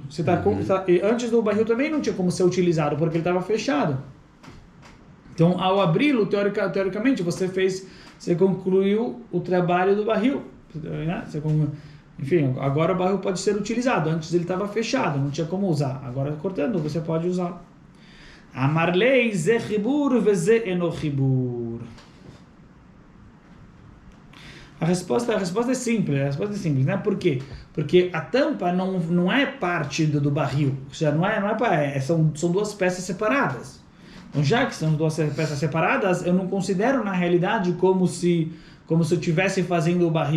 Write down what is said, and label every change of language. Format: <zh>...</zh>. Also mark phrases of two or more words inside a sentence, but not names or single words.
<pt>Você antes do barril também não tinha como ser utilizado, porque ele estava fechado. Então, ao abri-lo, teoricamente, você concluiu o trabalho do barril. Né? Enfim, agora o barril pode ser utilizado. Antes ele estava fechado, não tinha como usar. Agora, cortando, você pode usar.</pt> <he>Amarlei ze chibur veze eno chibur.</he> <pt>A resposta é simples, né? Por quê? Porque a tampa não é parte do barril, ou seja, são duas peças separadas. Então, já que são duas peças separadas, eu não considero na realidade como se eu estivesse fazendo o barril.</pt>